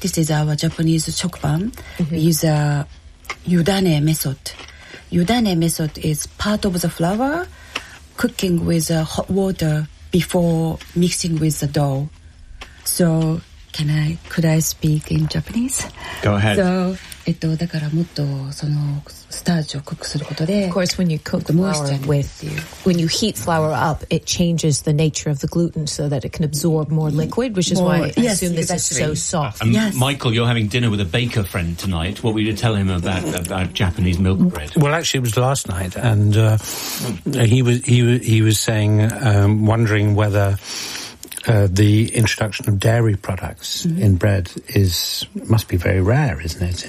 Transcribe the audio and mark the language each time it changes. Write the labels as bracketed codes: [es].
[en] This is our Japanese chokpan. Mm-hmm. We use a yudane method. Yudane method is part of the flour cooking with hot water before mixing with the dough. So, could I speak in Japanese? Go ahead. [ja] So, だからもっとそのスターチをクックすることで、 [en] of course, when you cook flour when you heat flour up, it changes the nature of the gluten so that it can absorb more liquid, which is why I assume this is so soft. Yes. Michael, you're having dinner with a baker friend tonight. What were you to tell him about Japanese milk bread? Well, actually, it was last night, and he was saying, wondering whether the introduction of dairy products in bread must be very rare, isn't it?